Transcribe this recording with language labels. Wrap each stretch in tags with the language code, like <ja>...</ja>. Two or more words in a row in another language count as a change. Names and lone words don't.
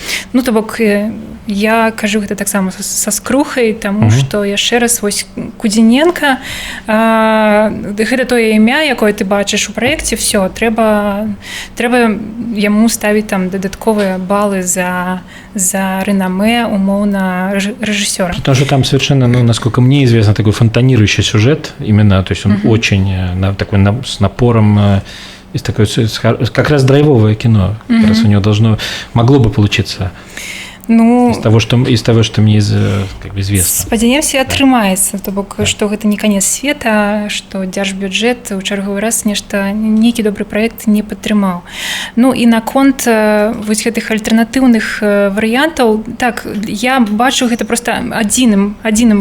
<be>Ну, то бок, я кажу гэта таксама са скрухай, таму што яшчэ раз, вось, Кудзіненка, гэта тое імя, якое ты бачыш у праекце, все, трэба яму ставіць там дадатковыя балы за реномэ, умоўна, рэжысёра.</be> <ru>Потому что там совершенно, ну, насколько мне известно, такой фонтанирующий сюжет именно, то есть он очень такой с напором, есть такое как раз драйвовое кино, как раз у него могло бы получиться. Ну, из того, что мне как бы известно.</ru> <be>Спадзяемся, атрымаецца, то бок, што гэта не канец света, што дзяржбюджэт у чарговы раз нейкі добры праект не падтрымаў. Ну і наконт вось гэтых альтэрнатыўных варыянтаў, так, я бачу гэта проста адзіным</be>